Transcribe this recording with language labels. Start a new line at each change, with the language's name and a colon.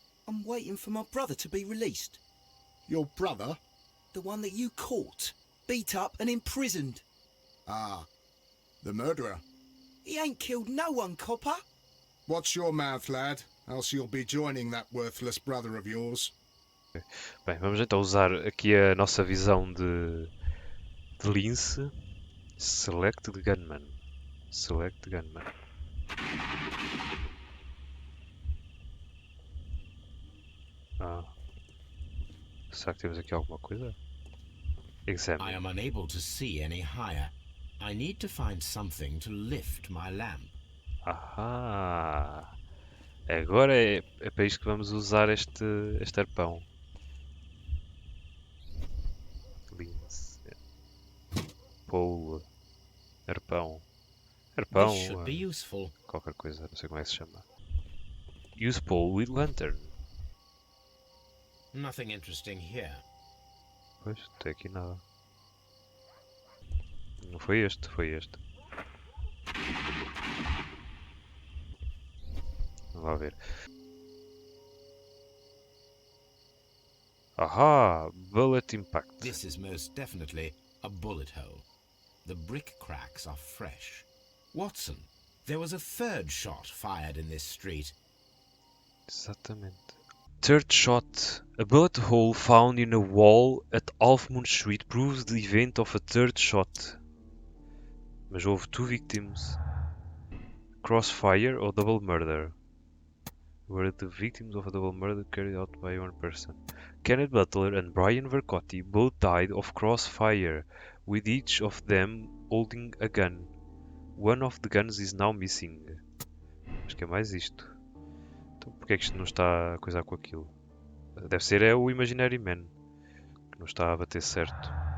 English: I'm waiting for my brother to be released. Your brother? The one that you caught, beat up and imprisoned. Ah, the murderer. He ain't killed no one, copper. Watch your mouth, lad, else you'll be joining that worthless brother of yours.
Portuguese: Bem, vamos então usar aqui a nossa visão de lince.
English: Select Gunman. Select Gunman.
Portuguese: Ah. Será que temos aqui alguma coisa?
English: I Examine. am unable to see any higher. I need to find something to lift my lamp. Ahá!
Portuguese: Agora é para isto que vamos usar este arpão. Lince. Pole. Arpão. Arpão.
English: This should be useful.
Portuguese: Qualquer coisa, não sei como é que se chama.
English: Use pole with lantern. Nothing interesting here.
Portuguese: Pois, não tem aqui nada. Não foi este, foi este. Vamos lá ver.
English: Ahá! Bullet impact. This is most definitely a bullet hole. The brick cracks are fresh. Watson, there was a third shot fired in this street.
Portuguese: Exatamente.
English: Third shot. A bullet hole found in a wall at Half Moon Street proves the event of a third shot.
Portuguese: Mas houve
English: two victims. Crossfire or double murder? Were the victims of a double murder carried out by one person? Kenneth Butler and Brian Vercotti both died of crossfire, with each of them holding a gun. One of the guns is now missing.
Portuguese: Acho que é mais isto. Então porque é que isto não está a coisar com aquilo? Deve ser é o Imaginary Man, que não está a bater certo.